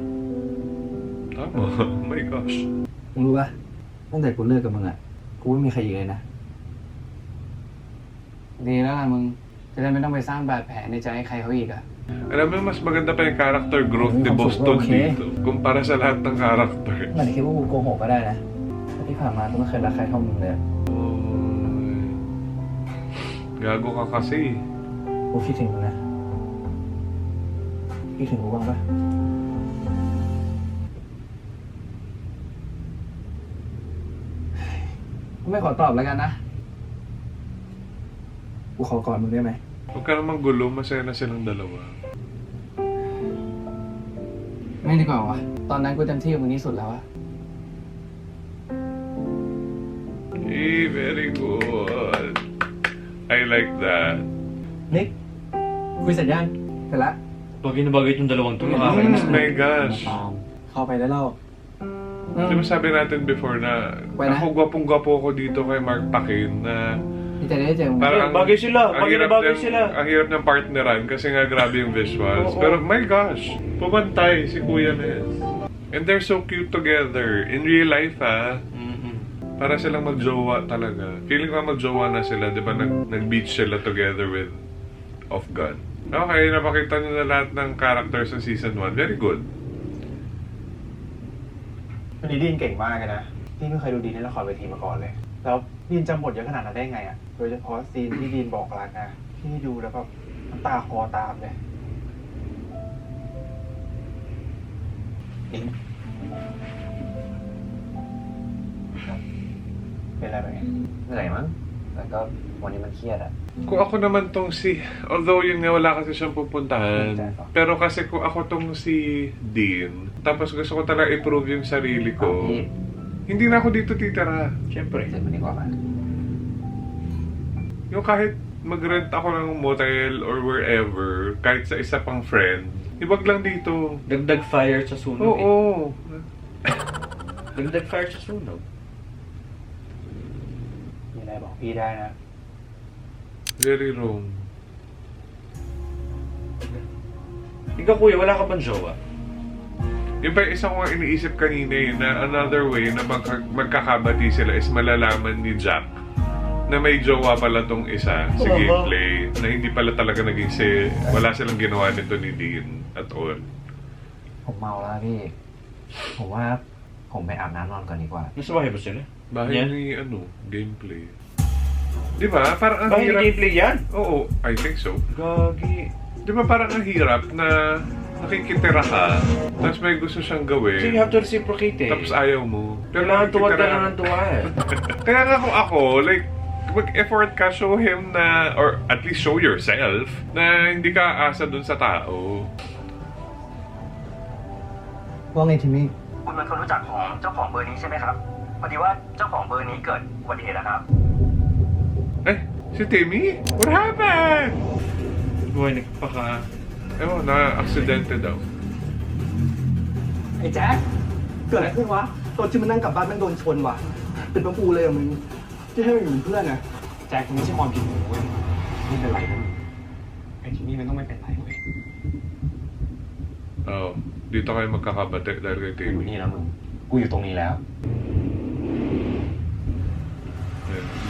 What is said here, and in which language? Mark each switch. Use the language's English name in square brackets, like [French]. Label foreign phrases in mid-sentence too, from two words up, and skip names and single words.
[Filipino] Tama. [English] Oh my gosh. [Thai] มึงรู้ปะตั้งแต่กูเลิกกับมึงอ่ะกูไม่มีใครอีกเลยนะดีแล้วล่ะมึงจะได้ไม่ต้องไปสร้างบาดแผลในใจให้ใครเขาอีกอ่ะ [Filipino] Alam mo, mas maganda pa yung [English] character growth [Filipino] ni Boston dito. Kumpara sa lahat ng character. [Thai] มันคิดว่ากูโกหกก็ได้นะแต่ที่ผ่านมากูไม่เคยรักใครเท่ามึงเลย [Filipino] Gago ka kasi. [Thai] กูคิดถึงมึงนะคิดถึงกูบ้างปะกูไม่ขอตอบแล้วกันนะกูขอกอดมึงได้ไหม [Filipino] Huwag ka namang gulo, masaya na silang dalawa. [Thai] ไม่ดีกว่าวะตอนนั้นกูเต็มที่กับมึงที่สุดแล้วอะ [English] Hey, very good. I like that. [Thai] นิกคุยเสร็จยังเสร็จละ [Filipino] Bagay na bagay yung dalawang to. [English] Oh my gosh. [Thai] เข้าไปได้แล้ว [Filipino] Di ba sabi natin before na Wala. ako gwapong-gwapo ko dito kay Mark Pacquiao na [Thai] ดีใจได้เจอมึง [Filipino] parang Bagay sila. ang Bagay na hirap bagay niyang- sila. Ang hirap niyang partneran kasi nga grabe yung visuals. Oo. Pero [English] my gosh, [Filipino] pumantay si Kuya Ness. [English] And they're so cute together. In real life [Filipino] para silang magjowa talaga. Feeling ko magjowa na sila, di ba? Nag-beach sila [English] together with [Filipino] Off Gun. Okay, napakita niyo na lahat ng characters ng season 1. [English] Very good. [Thai] วันนี้ดีนเก่งมากเลยนะนี่ไม่เคยดูดีนในละครเวทีมาก่อนเลย แล้วดีนจำบทเยอะขนาดนั้นได้ไงอ่ะ โดยเฉพาะซีนที่ดีนบอกรักนะที่ดูแล้วแบบน้ำตาคลอตามเลยดีนเป็นอะไรไป เหนื่อยมั้งแต่ก็วันนี้มันเครียดอะ [Filipino] Kung ako naman tong si... Although yun nga wala kasi siyang pupuntahan. Pero kasi kung ako tong si Dean, tapos gusto ko talaga i-prove yung sarili ko, hindi na ako dito titira. Siyempre. [Thai] เสร็จวันนี้ก่อนไหม [Filipino] Yung kahit mag-rent ako ng motel [English] or wherever, [Filipino] kahit sa isa pang friend, ibag lang dito. Dagdag fire sa sunog. Oo. Dagdag fire sa sunog. [Thai] มีอะไรบอกพี่ได้นะ [English] Very wrong. [Filipino] Ikaw kuya, wala ka bang jowa? Yung pa isa ko nga iniisip kanina na [English] another way [Filipino] na magkakabati sila is malalaman ni Jack na may jowa pala tong isa sa gameplay na hindi pala talaga naging wala silang ginawa nito ni Dean [English] at all. [Thai] ผมเมาแล้วพี่ ผมว่าผมไปอาบน้ำนอนก่อนดีกว่า [Filipino] Nasa bahay ba sila? Bahay Yan? ni gameplay. Di ba? Parang ang Bahay ni hirap. gameplay yan? Oo, [English] I think so. [Filipino] Gagi. Di ba parang ang hirap na nakikitira ka, tapos may gusto siyang So gawin, [English] you have to reciprocate eh. [Filipino] tapos ayaw mo. Kailangan tuwag ka nakikitira- lang ng tuwa eh. Kaya nga kung ako, like, mag-effort ka, [English] show him na, or at least show yourself, [Filipino] na hindi ka aasa dun sa tao. [Thai] ว่าไงทิมมี่ คุณเป็นคนรู้จักของเจ้าของเบอร์นี้ใช่ไหมครับ พอดีว่าเจ้าของเบอร์นี้เกิดอุบัติเหตุนะครับ [Filipino] Eh, si Timmy? [English] What happened? [Filipino] Buhay nagpaka... Ewan, na-aksidente daw. [Thai] ไอ้แจ๊คเกิดอะไรขึ้นวะตอนที่มันนั่งกลับบ้านมันโดนชนว่ะเป็นประปูเลยอะมึงที่ให้มันอยู่เป็นเพื่อนอะ แจ็คไม่ใช่ความผิดหนูเว้ยไม่เป็นไรนะไอ้ที่นี่มันต้องไม่เป็นไรเว้ย [Filipino] Oh, dito kayo magkakabate dahil kay [Thai] กูอยู่ [Filipino] Timmy. [Thai] นี่แล้วมึง กูอยู่ตรงนี้แล้ว [Filipino] Ayan.